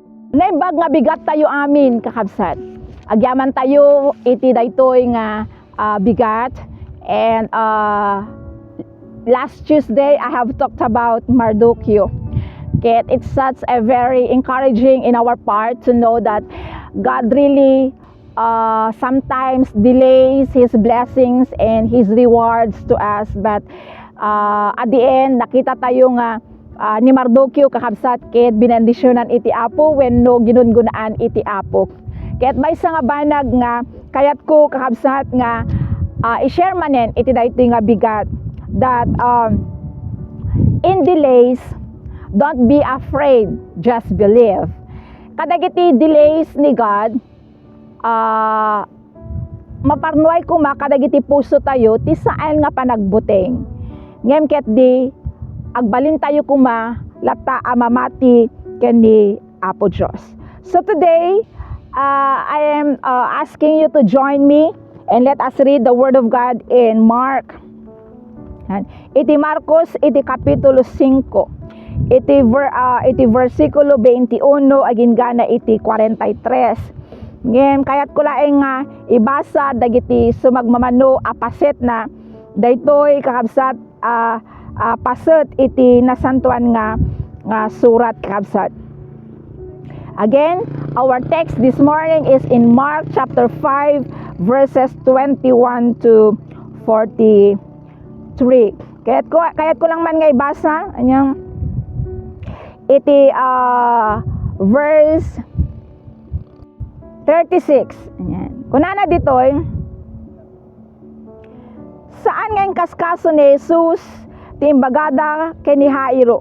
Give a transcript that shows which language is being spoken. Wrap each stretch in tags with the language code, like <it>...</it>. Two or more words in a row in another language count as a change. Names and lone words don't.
<ilo>Naimbag nga bigat tayo amin kakabsat. Agyaman tayo iti daytoy nga bigat.</ilo> <en>And last Tuesday I have talked about Mardukyo. Okay, it's such a very encouraging in our part to know that God really sometimes delays His blessings and His rewards to us, but at the end</en> <ilo>nakita tayo nga ni Mardukyo kakabsat ket binendisyonan iti Apo wenno ginungunaan iti Apo. Ket may nga banag nga kayat ko kakabsat nga i-share manen iti daytoy nga bigat</ilo> <en>that in delays don't be afraid, just believe.</en> <ilo>Kadagiti delays ni God maparnuay kuma kadagiti puso tayo ti saan nga panagbuteng. Ngem ket di agbalin tayo kuma lata amamati ken Apo Diyos.</ilo> <en>So today I am asking you to join me and let us read the Word of God in Mark.</en> <ilo>Iti Marcos iti kapitulo 5. Iti versikulo 21 aging gana iti 43. Ngem kayat ko laeng nga ibasa dagiti sumagmamano apaset na daytoy kakabsat paset iti nasantuan nga surat kakabsat.</ilo> <en>Again, our text this morning is in Mark chapter 5 verses 21 to 43.</en> <ilo>Kayat ko lang man nga ibasa anyang iti verse 36. Ayan. Kunana ditoy, saan ngayon kaskaso ni Jesus timbagada ken ni Jairo?</ilo>